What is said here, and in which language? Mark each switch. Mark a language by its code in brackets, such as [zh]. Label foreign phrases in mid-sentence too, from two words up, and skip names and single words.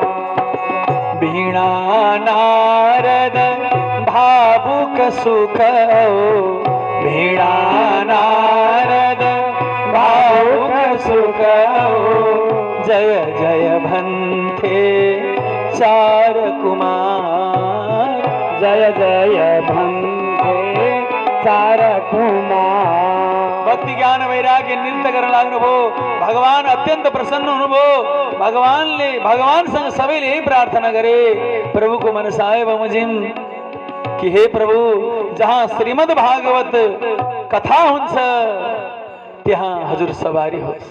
[ne] वीणा नारद भावुक सुख, वीणा नारद भावुक सुख। जय जय भन्थे चार कुमार, जय जय भन्थे चार कुमार। भक्ति ज्ञान वैराग्य नृत्य गर्न लाग्नुभयो। भगवान अत्यंत प्रसन्न हुनुभयो। भगवानसँग सबैले यही प्रार्थना गरे, प्रभुको मनसाय बमोजिम कि हे प्रभु, जहाँ श्रीमद् भागवत कथा हुन्छ त्यहाँ हजुर सवारी होस्।